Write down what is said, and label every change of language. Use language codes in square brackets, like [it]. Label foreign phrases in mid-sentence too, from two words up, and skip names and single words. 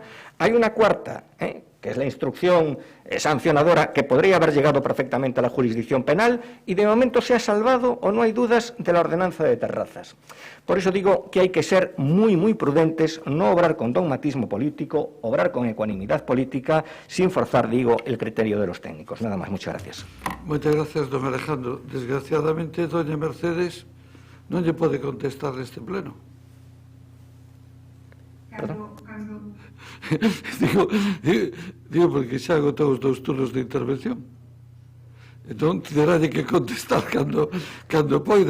[es] Hay una cuarta, que es la instrucción sancionadora, que podría haber llegado perfectamente a la jurisdicción penal y de momento se ha salvado, o no hay dudas, de la ordenanza de terrazas. Por eso digo que hay que ser muy, muy prudentes, no obrar con dogmatismo político, obrar con ecuanimidad política, sin forzar, digo, el criterio de los técnicos. Nada más, muchas gracias. Muchas gracias, don Alejandro. [gl] Desgraciadamente, doña Mercedes non lle pode contestar neste pleno. Digo porque xa agotou os 2 turnos de intervención. Entón, terá que contestar cando poida.